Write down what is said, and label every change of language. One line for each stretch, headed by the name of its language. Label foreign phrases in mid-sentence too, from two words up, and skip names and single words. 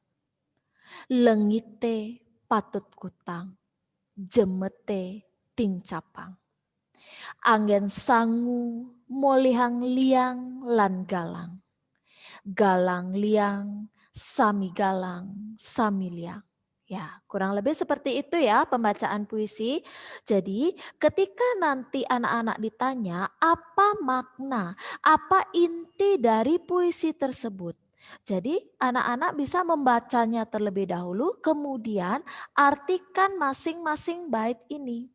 Balinese: Lengite patut kutang, jemete tincapang. Anggen sangu molihang liang lan galang. Galang liang, sami galang, sami liang.
Indonesian: Ya, kurang lebih seperti itu ya pembacaan puisi. Jadi ketika nanti anak-anak ditanya apa makna, apa inti dari puisi tersebut. Jadi anak-anak bisa membacanya terlebih dahulu, kemudian artikan masing-masing bait ini.